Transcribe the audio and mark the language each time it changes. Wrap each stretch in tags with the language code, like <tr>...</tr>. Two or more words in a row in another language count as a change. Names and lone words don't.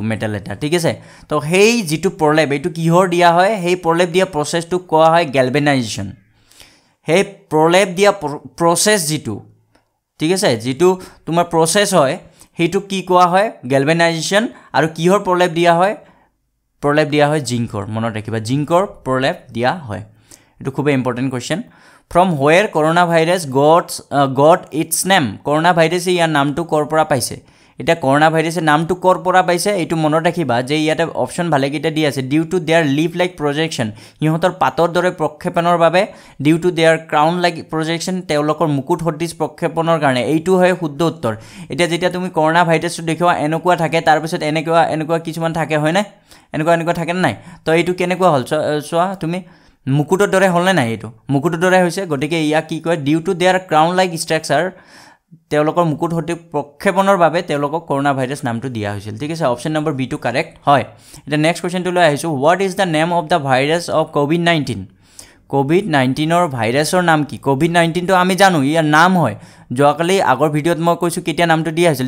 <as>মেটাল এটা ঠিক আছে তো হেই যেটো প্ৰলেপ এটো কিহৰ দিয়া হয় হেই প্ৰলেপ দিয়া প্ৰসেসটো কোৱা হয় গ্যালভানাইজেশন হেই প্ৰলেপ দিয়া প্ৰসেস যেটো ঠিক আছে যেটো তোমাৰ প্ৰসেস হয় হেইটো কি কোৱা হয় গ্যালভানাইজেশন আৰু কিহৰ প্ৰলেপ দিয়া হয় জিংকৰ মনত ৰাখিবা জিংকৰ প্ৰলেপ দিয়া হয় এটো খুব</as> <en>important question From where coronavirus got its name?</en> <as>Coronavirus ইয়াৰ নামটো কৰ পৰা পাইছে এটা coronavirus নামটো কৰ পৰা পাইছে এটো মনত ৰাখিবা যে ইয়াতে অপচন ভালে কিটা দি আছে</as> <en>due to their leaf like projection</en> <as>ইহঁতৰ পাতৰ দৰে প্ৰক্ষেপণৰ বাবে</as> <en>due to their crown like projection</en> <as>তেওঁলোকৰ মুকুট সদৃশ প্ৰক্ষেপণৰ কাৰণে এইটো হয় শুদ্ধ উত্তৰ এটা যেতিয়া তুমি coronavirusটো দেখিবা এনেকুৱা থাকে তাৰ পিছত এনেকুৱা কিছুমান থাকে হয় না এনেকুৱা থাকে নাই তো এইটো কেনেকুৱা হল সোৱা তুমি মুকুটৰ দৰে হল নাই এটো মুকুটৰ দৰে হৈছে গটিকে ইয়া কি কয়</as> <en>due to their crown like structure</en> <as>তেওঁলোকৰ মুকুট হতে প্ৰক্ষেপণৰ বাবে তেওঁলোকক কৰোনা ভাইৰাছ নামটো দিয়া হৈছিল ঠিক আছে</as> <en>option number B</en> <as>টো কাৰেক্ট হয় এটা নেক্সট কোৱেশ্চনটো লৈ আহিছো</as> <en>what is the name of the virus of</en> <as>কোভিড-19 ৰ ভাইৰাছৰ নাম কি কোভিড-19 তো আমি জানো ইয়াৰ নাম হয় যোৱাকালি আগৰ ভিডিওত মই কৈছো কেতিয়া নামটো দিয়া হৈছিল</as>